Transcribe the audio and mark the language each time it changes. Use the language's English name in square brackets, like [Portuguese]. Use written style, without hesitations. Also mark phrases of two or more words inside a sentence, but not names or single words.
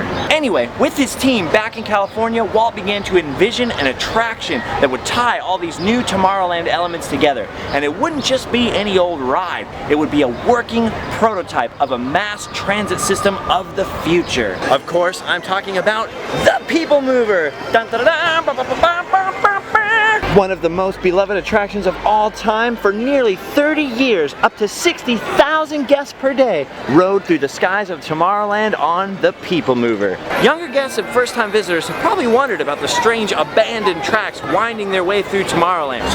[English] Anyway, with his team back in California, Walt began to envision an attraction that would tie all these new Tomorrowland elements together. And it wouldn't just be any old ride, it would be a working prototype of a mass transit system of the future. Of course, I'm talking about the Peoplemover. Dun, dun, dun, ba, ba, ba, ba, ba, ba, ba. One of the most beloved attractions of all time. For nearly 30 years, up to 60,000 guests per day rode through the skies of Tomorrowland on the Peoplemover. Younger guests and first-time visitors have probably wondered about the strange abandoned tracks winding their way through Tomorrowland.